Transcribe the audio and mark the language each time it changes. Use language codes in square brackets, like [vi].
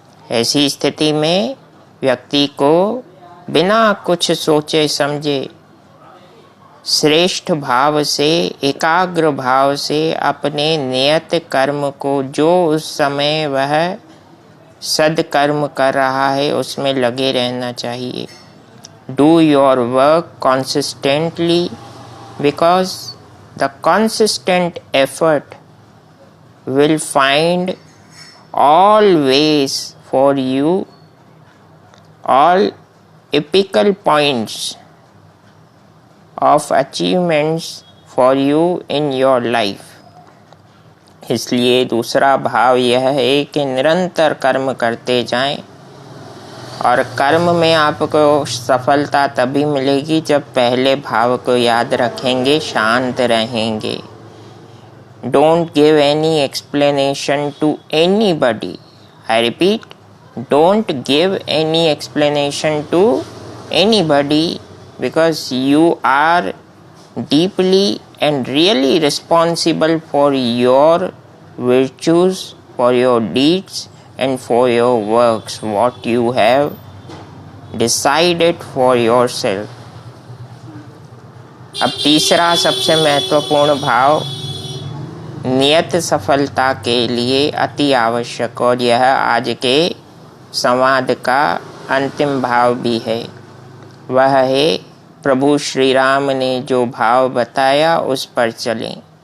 [hi] ऐसी स्थिति में व्यक्ति को बिना कुछ सोचे समझे श्रेष्ठ भाव से, एकाग्र भाव से अपने नियत कर्म को, जो उस समय वह सदकर्म कर रहा है, उसमें लगे रहना चाहिए। [en] Do your work consistently because the consistent effort will find all ways for you, all epical points of achievements for you in your life। [hi] इसलिए दूसरा भाव यह है कि निरंतर कर्म करते जाएं, और कर्म में आपको सफलता तभी मिलेगी जब पहले भाव को याद रखेंगे, शांत रहेंगे। [en] Don't give any explanation to anybody. I repeat, don't give any explanation to anybody, because you are deeply and really responsible for your virtues, for your deeds and for your works, what you have decided for yourself। [hi] अब तीसरा सबसे महत्वपूर्ण भाव नियत सफलता के लिए अति आवश्यक, और यह आज के संवाद का अंतिम भाव भी है। वह है प्रभु श्री राम ने जो भाव बताया उस पर चलें।